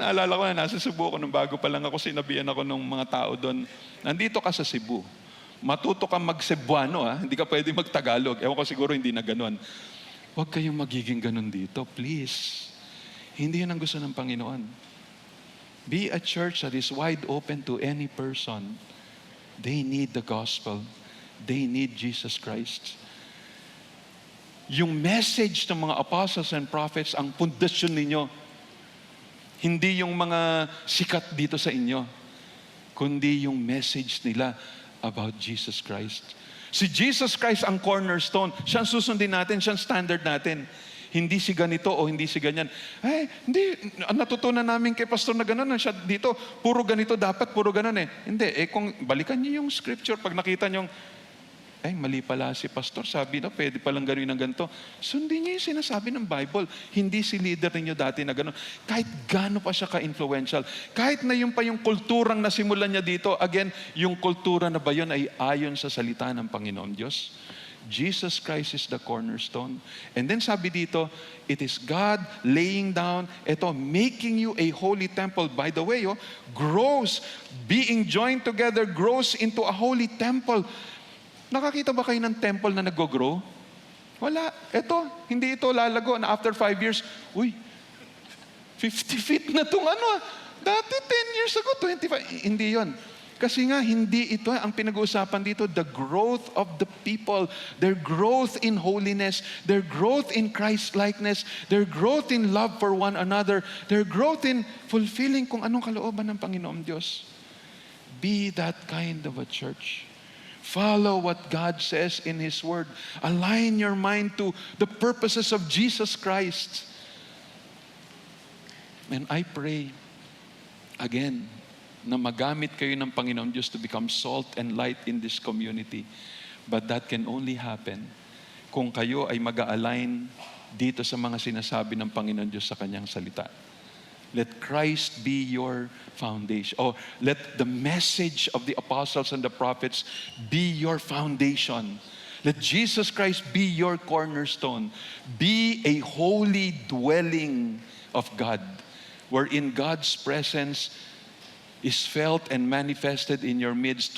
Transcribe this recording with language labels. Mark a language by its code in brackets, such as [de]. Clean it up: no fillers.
[tl] Alala ko na, nasa Cebu ako nung bago pa lang ako, sinabihan ako ng mga tao doon, nandito ka sa Cebu, matuto ka mag-Cebuano hindi ka pwedeng mag-Tagalog. Ewan ko siguro hindi na ganun. Huwag kayong magiging ganun dito, please. Hindi yan ang gusto ng Panginoon. [en] Be a church that is wide open to any person. They need the gospel. They need Jesus Christ. [tl] Yung message ng mga apostles and prophets, ang pundasyon ninyo. Hindi yung mga sikat dito sa inyo, kundi yung message nila about Jesus Christ. Si Jesus Christ ang cornerstone. Siya ang susundin natin, siya ang standard natin. Hindi si ganito o hindi si ganyan. Hindi. Natutunan namin kay pastor na gano'n. Siya dito, puro ganito dapat, puro gano'n Hindi. Kung balikan niyo yung scripture, pag nakita niyo, Ay, mali pala si pastor. Sabi na, pwede palang gawin ng ganito. Sundin niyo yung sinasabi ng Bible. Hindi si leader ninyo dati na gano'n. Kahit gaano pa siya ka-influential. Kahit na yung pa yung kulturang nasimulan niya dito, again, yung kultura na ba yun ay ayon sa salita ng Panginoon Diyos? [en] Jesus Christ is the cornerstone. And then [tl] sabi dito, [en] it is God laying down, making you a holy temple. By the way, grows, being joined together, grows into a holy temple. [tl] Nakakita ba kayo ng temple na nag-grow? Wala. Hindi ito lalago na after 5 years, 50 feet na itong Dati 10 years ago, 25. Hindi yon. Kasi nga, hindi ito ang pinag-uusapan dito, [en] the growth of the people, their growth in holiness, their growth in Christ-likeness, their growth in love for one another, their growth in fulfilling [tl] kung anong kalooban ng Panginoon Diyos. [en] Be that kind of a church. Follow what God says in His Word. Align your mind to the purposes of Jesus Christ. And I pray, again, [tl] na magamit kayo ng Panginoon Diyos [en] to become salt and light in this community. But that can only happen [tl] kung kayo ay mag-align dito sa mga sinasabi ng Panginoon Diyos sa Kanyang salita. [en] Let Christ be your foundation. Or let the message of the apostles and the prophets be your foundation. Let Jesus Christ be your cornerstone. Be a holy dwelling of God, wherein God's presence is felt and manifested in your midst.